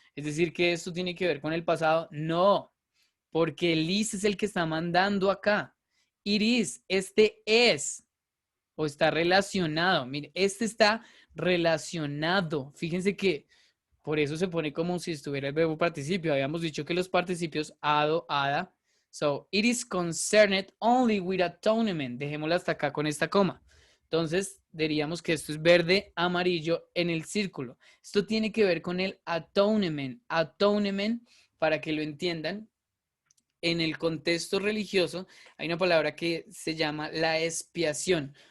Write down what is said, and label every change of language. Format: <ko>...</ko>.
<es>Es decir que esto tiene que ver con el pasado. No, porque el is es el que está mandando acá.</es> <en>It is,</en> <es>este es. O está relacionado. Mire, este está relacionado. Fíjense que por eso se pone como si estuviera el verbo participio. Habíamos dicho que los participios ado, ada.</es> <en>So, it is concerned only with atonement.</en> <es>Dejémoslo hasta acá con esta coma. Entonces, diríamos que esto es verde, amarillo en el círculo. Esto tiene que ver con el atonement. Atonement, para que lo entiendan, en el contexto religioso hay una palabra que se llama la expiación.</es>